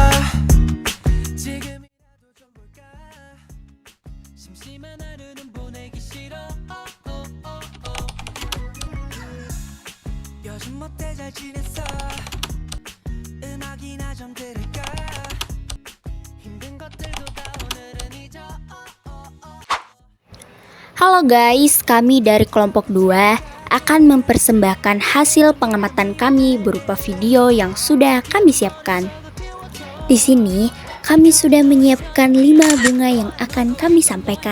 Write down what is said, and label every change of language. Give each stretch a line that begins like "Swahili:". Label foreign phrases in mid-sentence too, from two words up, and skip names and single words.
Korean: 지금이라도 좀 볼까 심심한 하루는 보내기 싫어 요즘 어때 잘 지냈어 음악이나 좀 들을까 힘든 것들도 다 오늘은 잊어
Indonesian: Halo guys, kami dari kelompok 2 akan mempersembahkan hasil pengamatan kami berupa video yang sudah kami siapkan. Di sini, kami sudah menyiapkan 5 bunga yang akan kami sampaikan.